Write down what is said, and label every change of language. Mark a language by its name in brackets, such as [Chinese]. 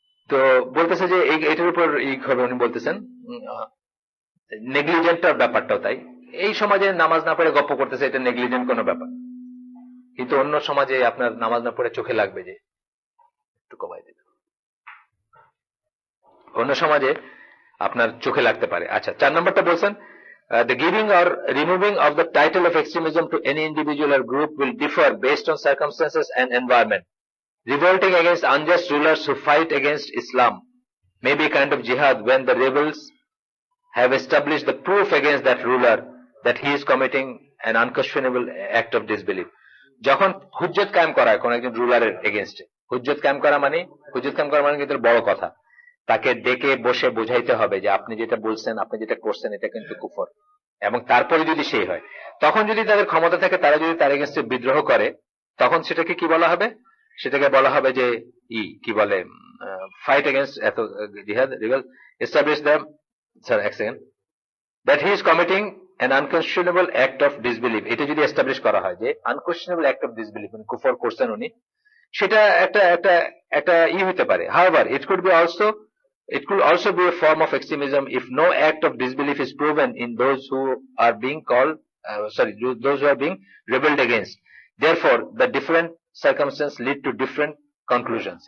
[Bangla] তো বলতেছে যে এটার উপর উনি বলতেছেন নেগলিজেন্টার ব্যাপারটাও তাই। এই সমাজে নামাজ না পড়ে গপ্প করতেছে, এটা নেগলিজেন্ট কোনো ব্যাপার, কিন্তু অন্য সমাজে আপনার নামাজ না পড়ে চোখে লাগবে যে একটু কমাই দিল, অন্য সমাজে আপনার চোখে লাগতে পারে। আচ্ছা, 4 নম্বরটা বলছেন [English] the giving or removing of the title of extremism to any individual or group will differ based on circumstances and environment. Revolting against unjust rulers who fight against Islam may be a kind of jihad when the rebels have established the proof against that ruler that he is committing an unquestionable act of disbelief. [Bangla] যখন হুজ্জত কায়েম করা হয় কোন একজন রুলারের এগেইনস্টে, হুজ্জত কায়েম করা মানে কিন্তু বড় কথা, তাকে ডেকে বসে বোঝাইতে হবে যে আপনি যেটা বলছেন, আপনি যেটা করছেন এটা কিন্তু কুফর, এবং তারপরে যদি সেই হয়, তখন যদি তাদের ক্ষমতা থাকে, তারা যদি তার এগেইনস্টে বিদ্রোহ করে, তখন সেটাকে কি বলা হবে? সেটাকে বলা হবে যে কি বলে, [English] Fight against এত জিহাদ, rebel, establish the এক second that he is committing an unquestionable act of disbelief. [Bangla] এটা যদি এস্টাবলিশ করা হয় যে [English] unquestionable act of disbelief, [Bangla] মানে কুফর করছেন উনি, সেটা একটা হতে পারে। [English] However, it could also be a form of extremism if no act of disbelief is proven in those who are being those who are being rebelled against. Therefore, the different circumstances lead to different conclusions.